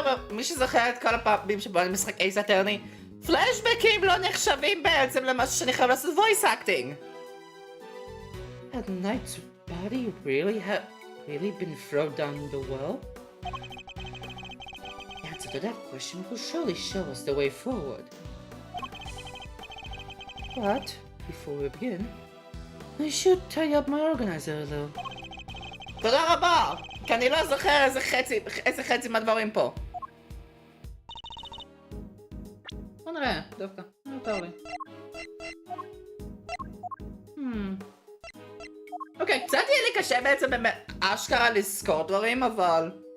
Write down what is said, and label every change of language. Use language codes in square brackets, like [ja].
[he] מי שזוכר את כל הפעמים שבו אני משחק אייס אטרני, פלשבקים לא נחשבים בעצם למה שאני חייב לעשות [en] voice acting. Had Knight's body really been thrown down the well? The answer to that question will surely show us the way forward. But, before we begin, I should tie up my organizer a little. [he] תודה רבה! כי אני לא זוכר איזה חצי מהדברים פה. בוא נראה, דווקא. נותר לי. אוקיי, קצת יהיה לי קשה בעצם באמת אשכרה לזכור דברים, אבל...